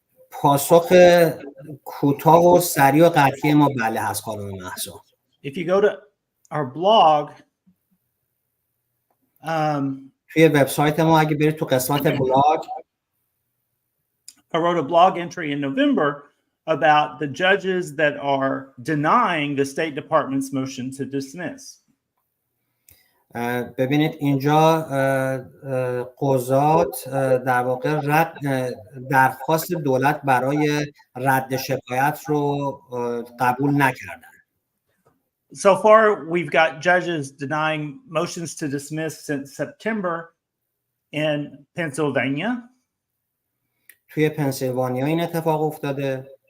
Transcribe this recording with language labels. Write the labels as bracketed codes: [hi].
[fa] پاسخ کوتاه و سریع و قطعی ما بله هست خانم مهسا. [en] If you go to our blog, [fa] توی وبسایت ما اگه برید تو قسمت بلاگ، [en] I wrote a blog entry in November about the judges that are denying the State Department's motion to dismiss. [fa] ببینید اینجا قضات در واقع درخواست دولت برای رد شکایت رو قبول نکردن. [en] So far, we've got judges denying motions to dismiss since September in Pennsylvania. [fa] توی پنسیلوانیا این اتفاق افتاده.